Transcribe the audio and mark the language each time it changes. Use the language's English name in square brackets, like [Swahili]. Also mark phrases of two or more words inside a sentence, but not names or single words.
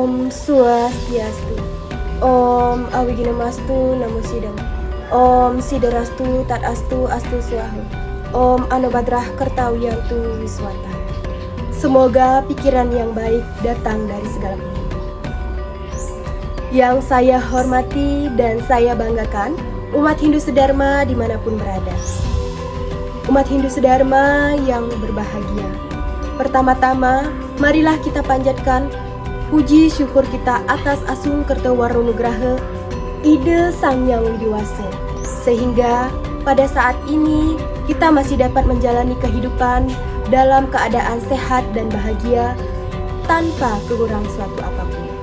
[Sanskrit] Swastiastu. Om Awiginomastu Namo Sidam. Om Siderastu Tadastu Astu Swahu. Om Anobadrah Kertawiyantu Wiswata. [Indonesian] Semoga pikiran yang baik datang dari segala pihak. Yang saya hormati dan saya banggakan, umat Hindu Sedharma dimanapun berada. Umat Hindu Sedharma yang berbahagia. Pertama-tama, marilah kita panjatkan puji syukur kita atas Asung Kertawaronugraha, Ide Sang Hyang Widiwasa, sehingga pada saat ini kita masih dapat menjalani kehidupan dalam keadaan sehat dan bahagia tanpa kekurangan suatu apapun.